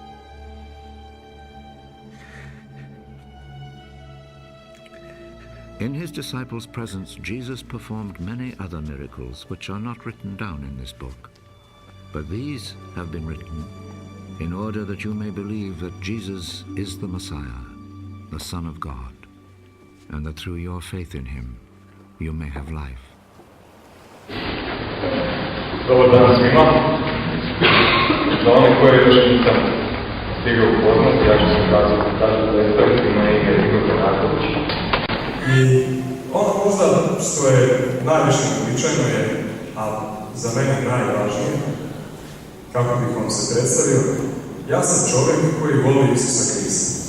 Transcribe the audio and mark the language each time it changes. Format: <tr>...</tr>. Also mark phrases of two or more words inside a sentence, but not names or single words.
<en>In his disciples' presence, Jesus performed many other miracles which are not written down in this book. But these have been written in order that you may believe that Jesus is the Messiah, the Son of God, and that through your faith in him you may have life.</en> <hr>Dobar dan svima. Za one koje još nisam stigao upoznati, ja ću se kratko predstaviti. Moje ime je Igor Konaković. I ono možda što je najviše uobičajeno je, a za mene najvažnije, kako bih vam se predstavio, ja sam čovjek koji voli Isusa Krista.</hr>